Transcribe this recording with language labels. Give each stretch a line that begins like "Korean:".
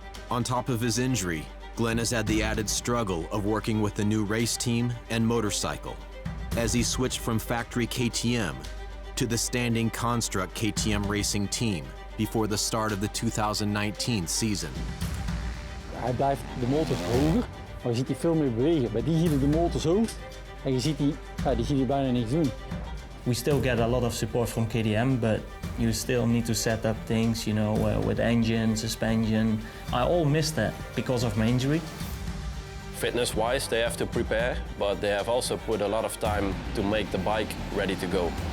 English: On top of his injury, Glenn has had the added struggle of working with the new race team and motorcycle, as he switched from factory KTM to the standing construct KTM racing team before the start of the 2019 season.
Dutch: Hij blijft de motor hoger, maar je ziet hij veel meer bewegen. Bij die hielden de motor zo en je ziet die bijna niks doen.
English: We still get a lot of support from KTM, but you still need to set up things, you know, with engine, suspension. I all missed that because of my injury. Fitness-wise, they have to prepare, but they have also put a lot of time to make the bike ready to go.